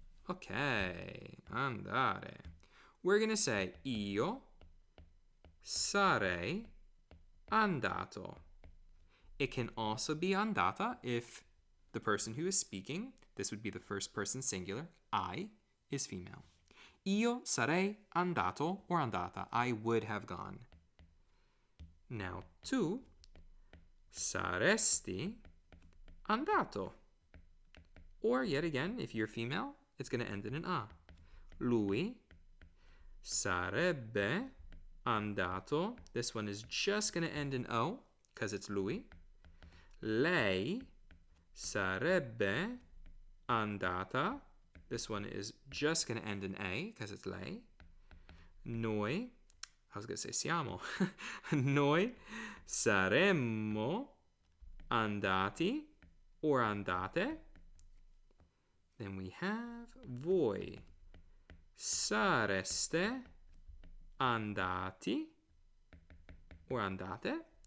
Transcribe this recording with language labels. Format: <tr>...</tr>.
<en>Okay, andare. We're going to say</en> <it>io sarei andato.</it> <en>It can also be andata if the person who is speaking, this would be the first person singular, I, is female.</en> <it>Io sarei andato or andata.</it> <en>I would have gone. Now,</en> <it>tu saresti andato.</it> <en>Or yet again, if you're female, it's going to end in an a.</en> <it>Lui sarebbe andato.</it> <en>This one is just going to end in o because it's lui.</en> <it>Lei sarebbe andata.</it> <en>This one is just going to end in a because it's lei. Noi, I was going to say siamo.</en> <it>Noi saremmo andati or andate.</it> <en>Then we have</en> <it>voi sareste andati or andate.</it>